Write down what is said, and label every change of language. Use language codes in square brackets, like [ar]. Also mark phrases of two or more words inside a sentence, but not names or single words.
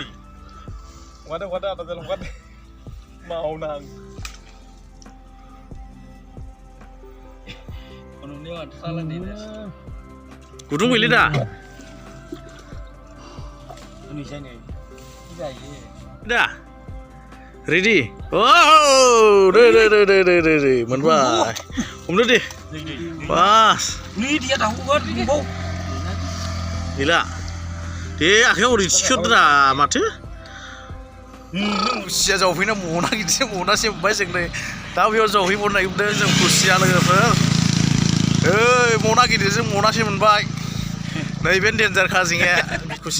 [ms] Wadah ada dalam wadah. Mau nang. Ini ada salah nih. Gudung pilih dah. Ini saya nih. Tidak. Dah. [brx] रेडि औ दे मोनबाय हमदो दे बास नै दैया दावगोन बुंबाव गैला दे आखायाव ओरै थिखोद्रा माथो खुसिया जावफैना मना गिदिर मनासे मोनबाय जों नै दा बेयाव जावहैबावनो नागिरदों जों खुसिया लोगोफोर ओइ मना गिदिरजों मनासे मोनबाय नैबे डेन्जार काजिङा खुसिया